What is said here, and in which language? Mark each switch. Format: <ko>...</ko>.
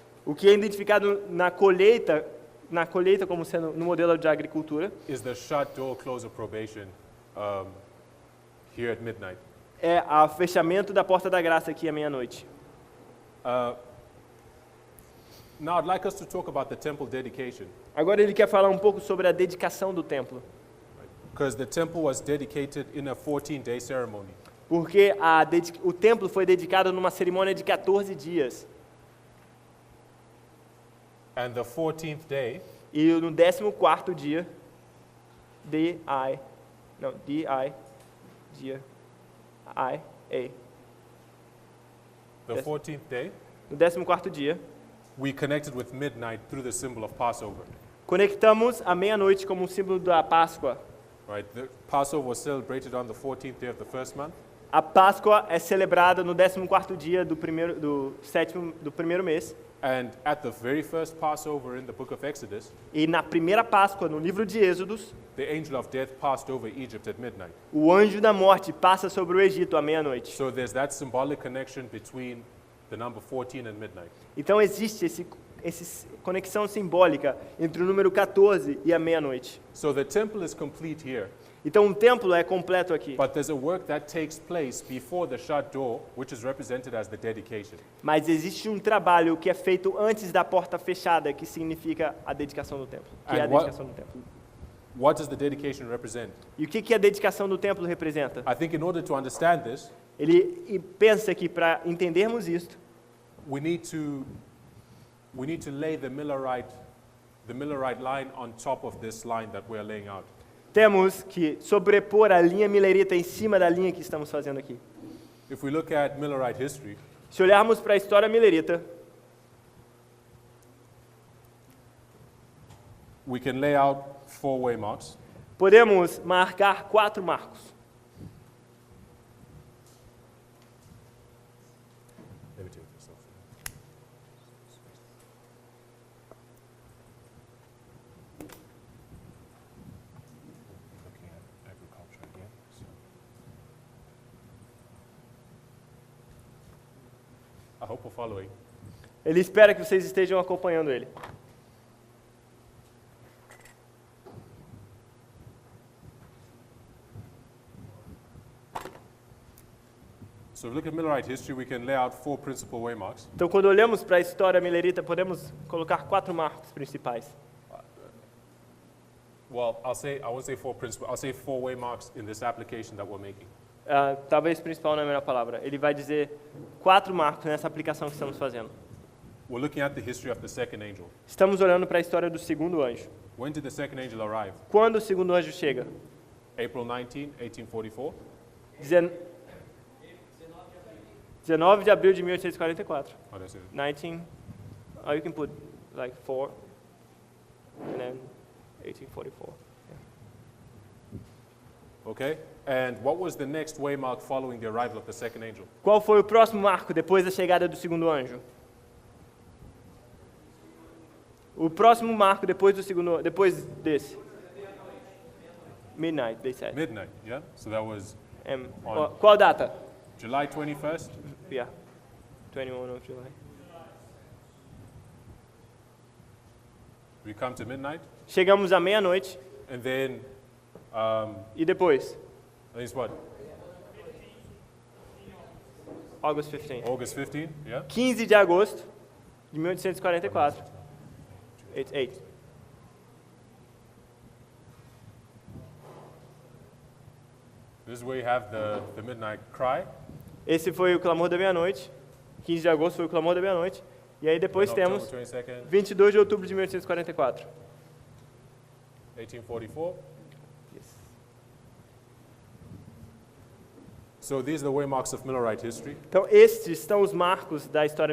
<pt>O que é identificado na colheita como sendo no modelo de agricultura,</pt> <en>is the shut door close of probation here at midnight.</en> <pt>é o fechamento da porta da graça aqui à meia-noite.</pt> <en>Now I'd like us to talk about the temple dedication,</en> <pt>Agora ele quer falar um pouco sobre a dedicação do templo,</pt> <en>because the temple was dedicated in a 14-day ceremony.</en> <pt>porque o templo foi dedicado numa cerimônia de 14 dias.</pt> <en>And the 14th day</en> <pt>E no 14º dia, D-I, não, D-I, G-I-A.</pt> <en>The 14th day,</en> <pt>No 14º dia,</pt> <en>we connected with midnight through the symbol of Passover.</en> <pt>conectamos a meia-noite como um símbolo da Páscoa.</pt> <en>Right? The Passover was celebrated on the 14th day of the first month,</en> <pt>A Páscoa é celebrada no 14º dia do primeiro mês.</pt> <en>and at the very first Passover in the book of Exodus,</en> <pt>E na primeira Páscoa, no livro de Êxodos,</pt> <en>the angel of death passed over Egypt at midnight.</en> <pt>o anjo da morte passa sobre o Egito à meia-noite.</pt> <en>So there's that symbolic connection between the number 14 and midnight.</en> <pt>Então existe essa conexão simbólica entre o número 14 e a meia-noite.</pt> <en>So the temple is complete here,</en> <pt>Então o templo é completo aqui.</pt> <en>but there's a work that takes place before the shut door, which is represented as the dedication.</en> <pt>Mas existe um trabalho que é feito antes da porta fechada, que significa a dedicação do templo. Que é a</pt> <en>And what-</en> <pt>dedicação do templo.</pt> <en>What does the dedication represent?</en> <pt>E o que a dedicação do templo representa?</pt> <en>I think in order to understand this,</en> <pt>Ele pensa que para entendermos isto,</pt> <en>we need to lay the Millerite line on top of this line that we're laying out.</en> <pt>temos que sobrepor a linha milerita em cima da linha que estamos fazendo aqui.</pt> <en>If we look at Millerite history,</en> <pt>Se olharmos para a história milerita,</pt> <en>we can lay out 4 waymarks.</en> <pt>podemos marcar 4 marcos.</pt> <en>Let me take this off. Looking at agriculture again. I hope we're following.</en> <pt>Ele espera que vocês estejam acompanhando ele.</pt> <en>So if we look at Millerite history, we can lay out 4 principal waymarks.</en> <pt>Então, quando olhamos para a história milerita, podemos colocar 4 marcos principais.</pt> <en>Well, I won't say 4 principal, I'll say 4 waymarks in this application that we're making.</en> <pt>Talvez principal não é a melhor palavra. Ele vai dizer 4 marcos nessa aplicação que estamos fazendo.</pt> <en>We're looking at the history of the second angel.</en> <pt>Estamos olhando para a história do segundo anjo.</pt> <en>When did the second angel arrive?</en> <pt>Quando o segundo anjo chega?</pt> <en>April 19, 1844.</en> <pt>19 de abril de 1844.</pt> <en>Oh, that's it. 19, you can put like 4, and then 1844. Okay? And what was the next waymark following the arrival of the second angel?</en> <pt>Qual foi o próximo marco depois da chegada do segundo anjo? O próximo marco depois desse?</pt> <en>Midnight, they said. Midnight, yeah? So that was</en> <pt>Qual data?</pt> <en>July 21st. Yeah, 21 of July. We come to midnight.</en> <pt>Chegamos à meia-noite</pt> <en>And then,</en> <pt>e depois?</pt> <en>I think it's what? August 15. August 15, yeah?</en> <pt>15 de agosto de 1844. 8.</pt> <en>This is where you have the midnight cry.</en> <pt>Esse foi o clamor da meia-noite. 15 de agosto foi o clamor da meia-noite. E aí depois</pt> <en>Then</en> <pt>temos</pt> <en>October 22nd,</en> <pt>22 de outubro de 1844.</pt> <en>1844. Yes. So these are the waymarks of Millerite history.</en> <pt>Então estes são os marcos da história</pt>